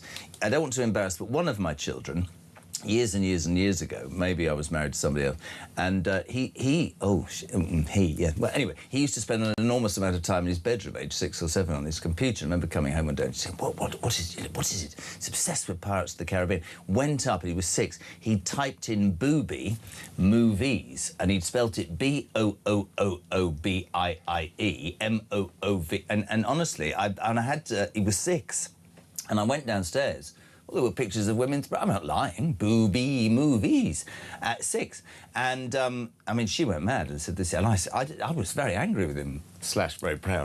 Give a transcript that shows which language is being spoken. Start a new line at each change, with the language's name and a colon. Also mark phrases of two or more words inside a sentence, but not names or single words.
English: I don't want to embarrass, but one of my children, years and years and years ago, maybe I was married to somebody else, and well, anyway, he used to spend an enormous amount of time in his bedroom, age 6 or 7, on his computer. I remember coming home one day and saying, what is it? He's obsessed with Pirates of the Caribbean. Went up, and he was 6. He typed in booby, movies, and he'd spelt it B-O-O-O-O-B-I-I-E, M-O-O-V, and honestly, he was 6, and I went downstairs. Well, there were pictures of women's... I'm not lying. Booby movies at 6. And, I mean, she went mad and said this. And I was very angry with him, / very proud.